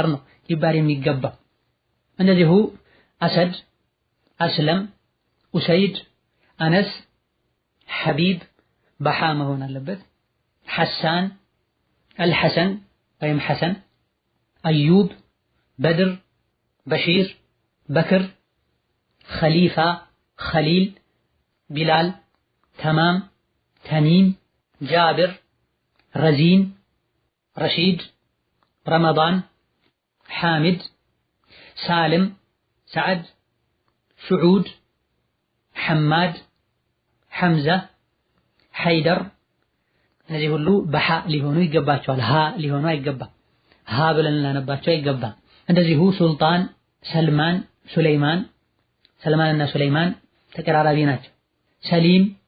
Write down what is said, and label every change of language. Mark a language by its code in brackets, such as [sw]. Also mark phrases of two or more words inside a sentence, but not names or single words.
[am] ነው ሊባል የሚገባው። እንደዚሁ አሰድ፣ አስለም፣ ኡሰይድ፣ አነስ፣ ሐቢብ በሓ መሆን አለበት። ሐሳን፣ አልሐሰን ወይም ሐሰን፣ አዩብ፣ በድር፣ በሺር፣ በክር፣ ኸሊፋ፣ ኸሊል፣ ቢላል፣ ተማም፣ ተሚም፣ ጃብር፣ ረዚን፣ ረሺድ፣ ረመዳን፣ ሓሚድ፣ ሳልም፣ ሰዓድ፣ ሱዑድ፣ ሐማድ፣ ሐምዛ፣ ሐይደር። እነዚህ ሁሉ በሓ ሊሆኑ ይገባቸዋል። ሃ ሊሆኑ አይገባም። ሃ ብለን ልናነባቸው አይገባም። እንደዚሁ ሱልጣን፣ ሰልማን፣ ሱለይማን። ሰልማንና ሱለይማን ተቀራራቢ ናቸው። ሰሊም፣